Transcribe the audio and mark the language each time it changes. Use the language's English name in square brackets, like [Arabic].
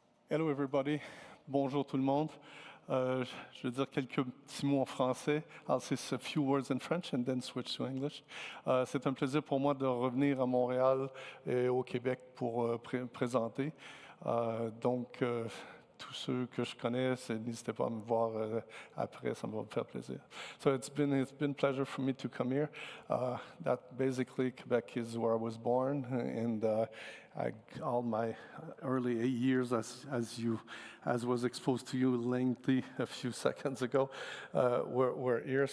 [English] Hello everybody, [French] bonjour tout le monde. Je vais dire quelques petits mots en français. [English] I'll say a few words in French and then switch to English. [French] C'est un plaisir pour moi de revenir à Montréal et au Québec pour présenter. Donc, tous ceux que je connais, n'hésitez pas à me voir après, ça me faire plaisir. [English] So it's been a pleasure for me to come here. That basically Quebec is where I was born, and all my early 8 years, as was exposed to you lengthy a few seconds ago, were here.